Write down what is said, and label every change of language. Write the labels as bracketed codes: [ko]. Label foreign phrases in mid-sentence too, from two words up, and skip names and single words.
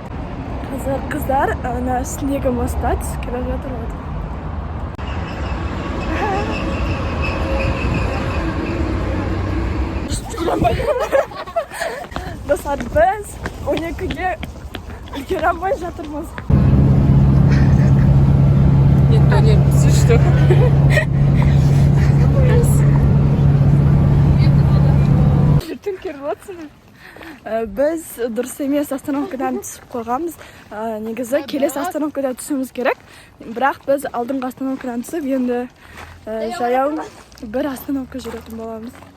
[kk] Қазір қыздар ана үстіндегі мостта түсіп келе жатыр. Достар, біз 12-ге үлгере жатырмыз. [ru] Нет, понятно, что? [kk] Біз дұрыс емес остановкадан түсіп қойғанбыз. Негізі келесі остановкадан түсуіміз керек. Бірақ біз алдыңғы остановкадан түсіп, енді жаяу бір остановка жүретін боламыз.